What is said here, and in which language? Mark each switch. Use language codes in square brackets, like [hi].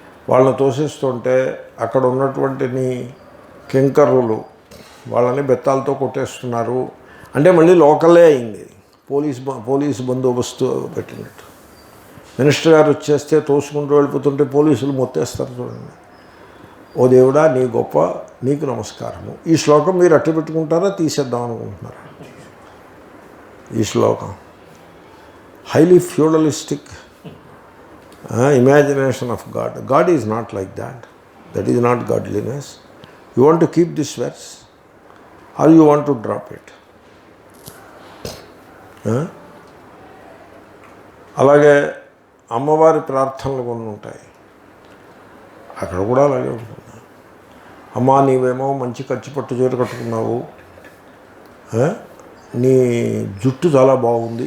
[te] వాళ్ళని తోసేస్తుంటే అక్కడ ఉన్నటువంటి నీ కింకర్రులు వాళ్ళని బెత్తాలతో కొట్టేస్తున్నారు అంటే మళ్ళీ లోకలే అయింది, పోలీసు బందోబస్తు పెట్టినట్టు. మినిస్టర్ గారు వచ్చేస్తే తోసుకుంటూ వెళ్ళిపోతుంటే పోలీసులు మొత్తేస్తారు చూడండి. ఓ దేవుడా, నీ గొప్ప, నీకు నమస్కారము. ఈ శ్లోకం మీరు అట్టు పెట్టుకుంటారా, తీసేద్దాం అనుకుంటున్నారా? ఈ శ్లోకం [en] highly feudalistic imagination of God. God is not like that. That is not godliness. You want to keep this verse or you want to drop it? [te] అలాగే అమ్మవారి ప్రార్థనలు కొన్ని ఉంటాయి, అక్కడ కూడా అలాగే ఉంటుంది. అమ్మా, నీవేమో మంచి పట్టు చీర కట్టుకున్నావు, నీ జుట్టు చాలా బాగుంది.